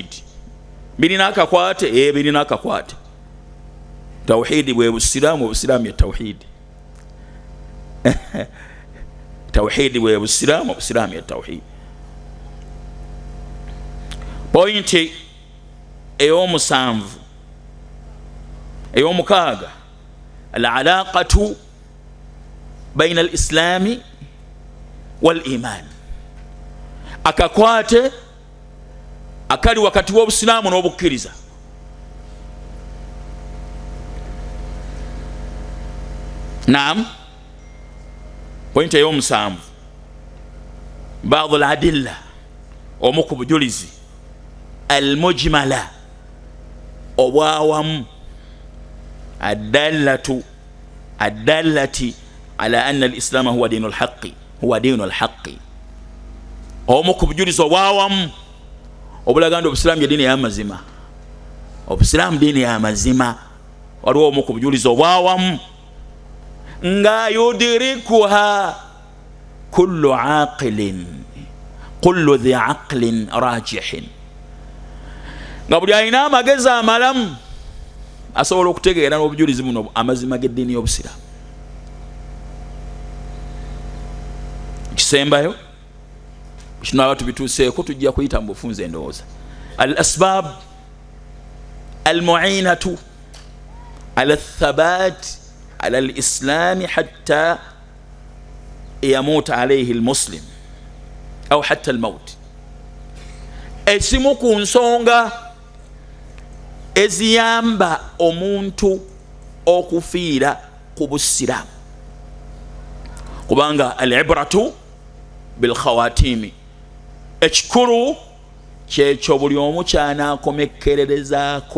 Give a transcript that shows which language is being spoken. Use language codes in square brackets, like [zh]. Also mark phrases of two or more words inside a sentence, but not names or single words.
[lg] Birina akakwate, birina akakwate. Tawhidi bwe busiraamu, obusiraamu ye tawhidi. Tawhidi bwe busiraamu, obusiraamu ye tawhidi. Point ey'omusanvu, ey'omukaaga, [ar] العلاقة بين الإسلام والإيمان, [lg] akakwate akali wakati w'obusiraamu n'obukkiriza. Naam. Point ey'omusanvu, [ar] بعض الأدلة, [lg] omu ku bujulizi, al-mujmala, obwawamu, [ar] الدالة على أن الإسلام هو دين الحق، هو دين الحق. [lg] Omu ku bujulizi obwawamu obulaga nti obusiraamu ye diini y'amazima. Obusiraamu diini y'amazima. Waliwo omu ku bujulizi obwawamu nga [ar] يدركها كل عاقل، كل ذي عقل راجح, [lg] nga buli alina amagezi amalamu asobola okutegeera n'obujulizi buno amazima g'eddiini y'obusiraamu. Kisembayo, kino abantu bituuseeko tujja kuyita mu bufunze endowooza. [ar] الأسباب المعينة على الثبات على الإسلام حتى يموت عليه المسلم أو حتى الموت. [lg] Esimu ku nsonga eziyamba omuntu okufiira ku busiraamu, kubanga [ar] العبرة بالخواتيم, [lg] ekikulu kyekyo buli omu kyanaakomekkererezaako.